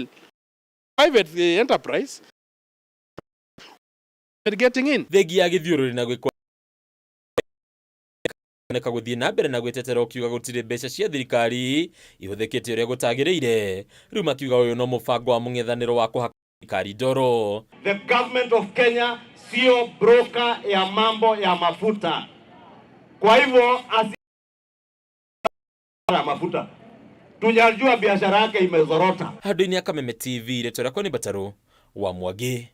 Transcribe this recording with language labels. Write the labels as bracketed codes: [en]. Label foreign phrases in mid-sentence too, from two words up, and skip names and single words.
[en] Private enterprise getting in. [ki] Thegi ya githiũrũrĩ na gwĩkwo neka guthii na mbere na gwetetera ukiuga gutire mbeca cia thirikari ihuthikite uria gutagiriire riu makiuga uyu no mubango wa mung'ethaniro wa kuhaka thirikari ndoro. [en] The government of Kenya [sw] sio broker ya mambo ya mafuta. Kwa hivyo mafuta tunajua biashara yake imezorota. [ki] Handũ-inĩ ya Kameme TV rĩtwa ni Bataru wa Mwagi.